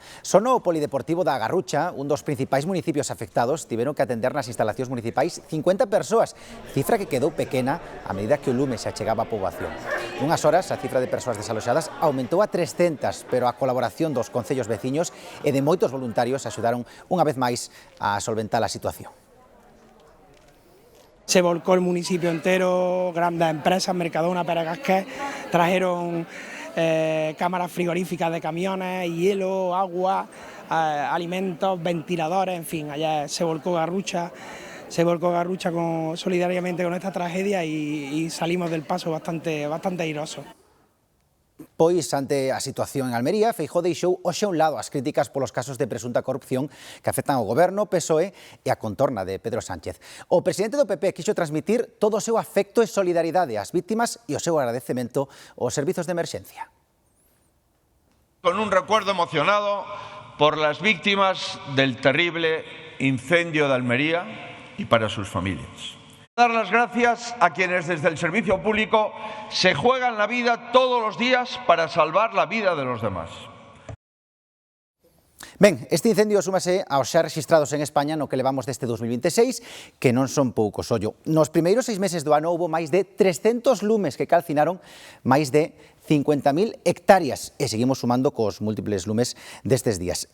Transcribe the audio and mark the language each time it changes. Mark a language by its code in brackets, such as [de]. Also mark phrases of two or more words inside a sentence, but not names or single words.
[gl] Só no polideportivo da Garrucha, un dos principais municipios afectados, tiveron que atender nas instalacións municipais 50 persoas, cifra que quedou pequena a medida que o lume se achegaba á poboación. Nunhas horas, a cifra de persoas desaloxadas aumentou a 300, pero a colaboración dos concellos veciños e de moitos voluntarios axudaron unha vez máis a solventar a situación. [es] Se volcó el municipio entero, grandes empresas, Mercadona, Pérez Gasquet, trajeron cámaras frigoríficas de camiones, hielo, agua, alimentos, ventiladores, en fin, allá se volcó Garrucha, se volcó Garrucha solidariamente con esta tragedia y salimos del paso bastante airosos. [gl] Pois, ante a situación en Almería, Feijóo deixou hoxe a un lado as críticas polos casos de presunta corrupción que afectan ao goberno, PSOE e a contorna de Pedro Sánchez. O presidente do PP quixo transmitir todo o seu afecto e solidaridade ás víctimas e o seu agradecemento aos servizos de emerxencia. [es] Con un recuerdo emocionado por las víctimas del terrible incendio de Almería y para sus familias. Dar las gracias a quienes desde el servicio público se juegan la vida todos los días para salvar la vida de los demás. [gl] Ben, este incendio súmase aos xa registrados en España no que levamos deste 2026, que non son poucos, ollo. Nos primeiros 6 meses do ano houbo máis de 300 lumes que calcinaron máis de 50.000 hectáreas e seguimos sumando cos múltiples lumes destes días.